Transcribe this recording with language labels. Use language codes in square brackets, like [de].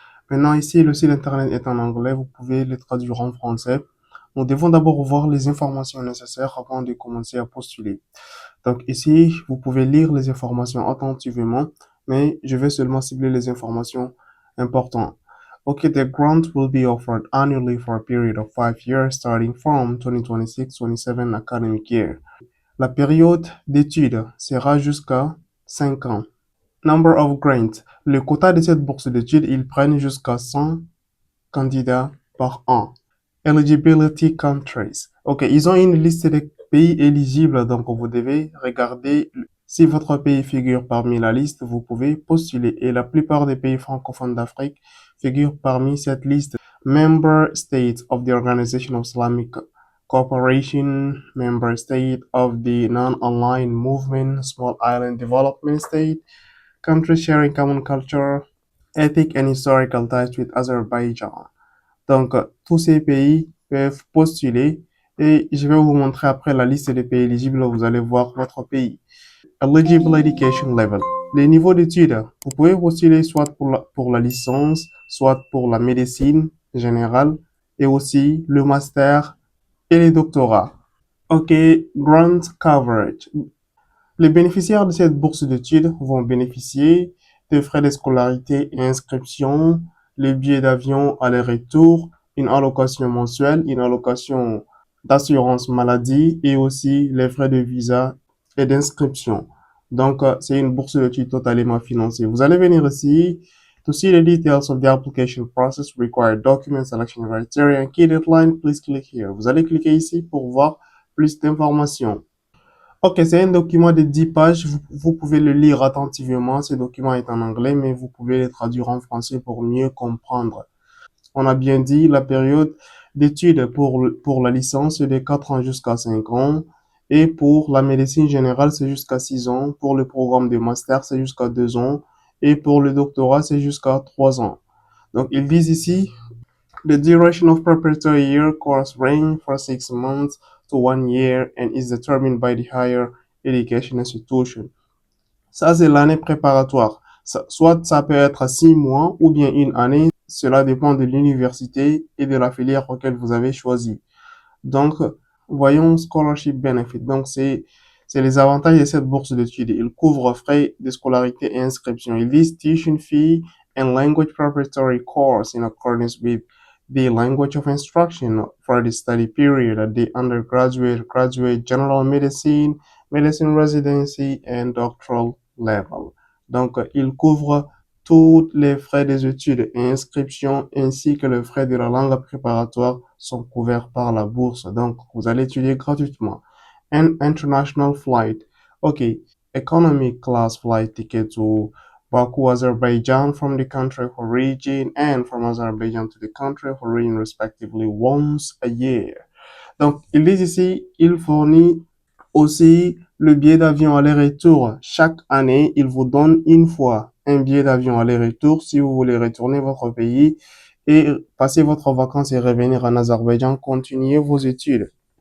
[fr] Maintenant, ici, le site internet est en anglais. Vous pouvez le traduire en français. Nous devons d'abord voir les informations nécessaires avant de commencer à postuler. Donc ici, vous pouvez lire les informations attentivement, mais je vais seulement cibler les informations importantes. [en] Okay, the grant will be offered annually for a period of 5 years starting from 2026-27 academic year. [fr] La période d'études sera jusqu'à 5 ans. [en] Number of grants. [fr] Le quota de cette bourse d'études, ils prennent jusqu'à 100 candidats par an. [en] Eligibility countries. [fr] Ok, ils ont une liste de pays éligibles, donc vous devez regarder si votre pays figure parmi la liste, vous pouvez postuler. Et la plupart des pays francophones d'Afrique figurent parmi cette liste. [en] Member states of the Organization of Islamic Cooperation, member state of the Non-Aligned Movement, Small Island Development State, countries sharing common culture, ethnic and historical ties with Azerbaijan. [fr] Donc, tous ces pays peuvent postuler et je vais vous montrer après la liste des pays éligibles. Vous allez voir votre pays. [en] Eligible Education Level. [fr] Les niveaux d'études. Vous pouvez postuler soit pour la licence, soit pour la médecine générale et aussi le master et les doctorats. OK, Grant Coverage. Les bénéficiaires de cette bourse d'études vont bénéficier de frais de scolarité et inscription, les billets d'avion aller-retour, une allocation mensuelle, une allocation d'assurance maladie et aussi les frais de visa et d'inscription. Donc, c'est une bourse d'études totalement financée. Vous allez venir ici. [en] To see the details of the application process, require document selection criteria and key deadline, please click here. [fr] Vous allez cliquer ici pour voir plus d'informations. Ok, c'est un document de 10 pages. Vous pouvez le lire attentivement. Ce document est en anglais, mais vous pouvez le traduire en français pour mieux comprendre. On a bien dit la période d'études pour la licence, c'est de 4 ans jusqu'à 5 ans. Et pour la médecine générale, c'est jusqu'à 6 ans. Pour le programme de master, c'est jusqu'à 2 ans. Et pour le doctorat, c'est jusqu'à 3 ans. Donc, ils disent ici, [en] the duration of preparatory year course range from 6 months to 1 year and is determined by the higher education institution. [fr] Ça, c'est l'année préparatoire. Soit ça peut être 6 mois ou bien une année. Cela dépend de l'université et de la filière auquel vous avez choisi. Donc, voyons Scholarship Benefit. Donc, c'est les avantages de cette bourse d'études. Il couvre frais de scolarité et inscription. Il dit [en] tuition fee and language preparatory course in accordance with the language of instruction for the study period at the undergraduate, graduate, general medicine, medicine residency and doctoral level. [fr] Donc, il couvre tous les frais des études et inscriptions ainsi que les frais de la langue préparatoire sont couverts par la bourse. Donc, vous allez étudier gratuitement. [en] An international flight. OK. Economic class flight ticket to Baku, Azerbaijan from the country of origin and from Azerbaijan to the country of origin respectively once a year. [fr] Donc, ils disent ici, il fournit aussi le billet d'avion aller-retour. Chaque année, il vous donne une fois un billet d'avion aller-retour si vous voulez retourner votre pays et passer votre vacances et revenir en Azerbaïdjan, continuer vos études.